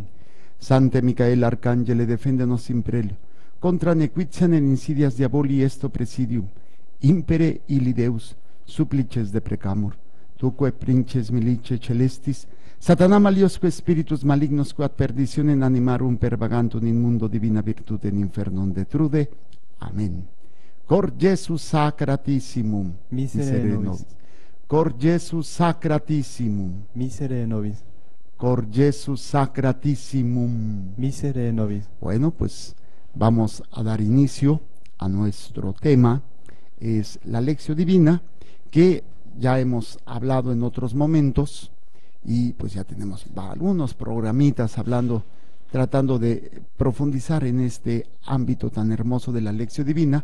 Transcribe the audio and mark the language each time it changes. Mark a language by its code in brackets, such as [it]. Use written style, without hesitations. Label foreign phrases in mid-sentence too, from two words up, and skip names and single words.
[la] Sante Micael Arcangele, defendenos in prelio, contra nequitiam et insidias diaboli esto presidium, impere illi Deus, supplices deprecamur, tuque princes milice celestis, Satana maliosque spiritus malignos quod perditionem animarum pervagantur in mundo divina virtute in infernum detrude. Amen. Cor Iesus sacratissimum, Miserere nobis. Cor Iesus sacratissimum, Miserere nobis. Cor Iesus sacratissimum. Miserere nobis. [es] Bueno, pues vamos a dar inicio a nuestro tema, es la Lectio Divina, que ya hemos hablado en otros momentos y pues ya tenemos algunos programitas tratando de profundizar en este ámbito tan hermoso de la Lectio Divina.